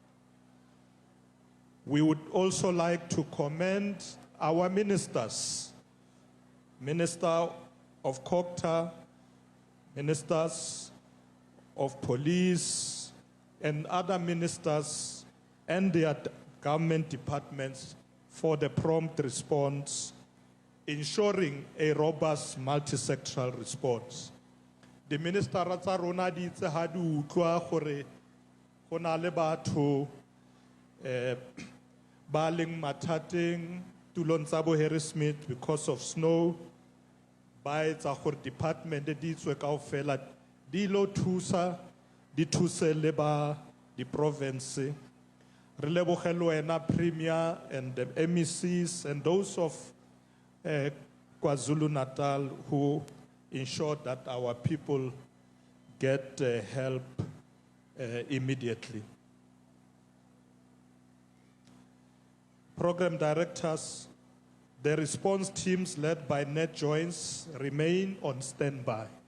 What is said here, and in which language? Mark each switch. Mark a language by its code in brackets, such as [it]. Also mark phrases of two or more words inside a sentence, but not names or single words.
[en] We would also like to commend our ministers, Minister of COGTA, ministers of police, and other ministers and their government departments for the prompt response, ensuring a robust multi-sectoral response. The minister [st] tsa rona di itse ha di utlwa gore go na le batho ba leng mathateng tulong tsa bo Harrismith [en] because of snow. [st] Ba etsa gore department di tswe kaofela di lo thusa di thuse le ba di province. Re leboge le wena [en] Premier and the MECs and those of KwaZulu-Natal who ensured that our people get help immediately. Program directors, the response teams led by Net Joins remain on standby.